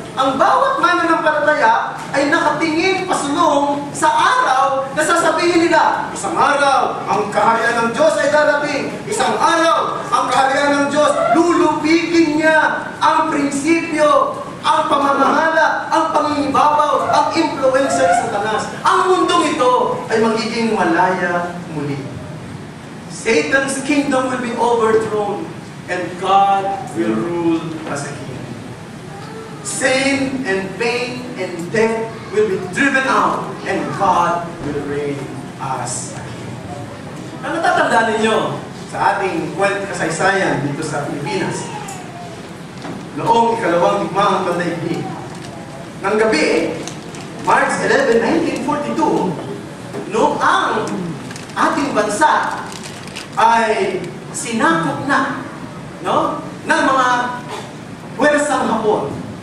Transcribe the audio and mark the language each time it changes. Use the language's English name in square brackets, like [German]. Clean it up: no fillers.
[Filipino] ang bawat mananampalataya ay nakatingin pasulong sa araw na sasabihin nila, isang araw, ang kaharian ng Diyos ay darating. Isang araw, ang kaharian ng Diyos, lulubigin niya ang prinsipyo, ang pamamahala, ang pangingibabaw, ang influencer sa Satanas. Ang mundong ito ay magiging malaya muli. [English] Satan's kingdom will be overthrown and God will rule as a king. Sin and pain and death will be driven out and God will reign as a king. [Filipino] Ang natatandaan ninyo sa ating kasaysayan dito sa Pilipinas, noong ikalawang digmaang pandaigdig, ng gabi, March 11, 1942, noong ang ating bansa ay sinakop na, no, ng mga puwersang Hapon.